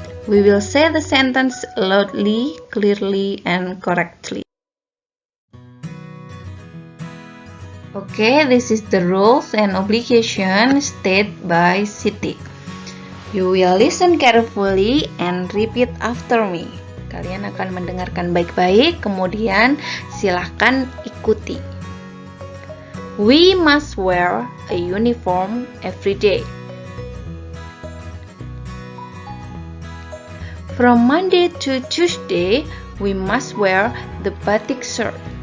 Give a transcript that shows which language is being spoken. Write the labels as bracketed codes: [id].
[en] We will say the sentence loudly, clearly, and correctly. Okay, this is the rules and obligation stated by Siti. You will listen carefully and repeat after me. [id] Kalian akan mendengarkan baik-baik, kemudian silahkan ikuti. [en] We must wear a uniform every day. From Monday to Tuesday, we must wear the batik shirt.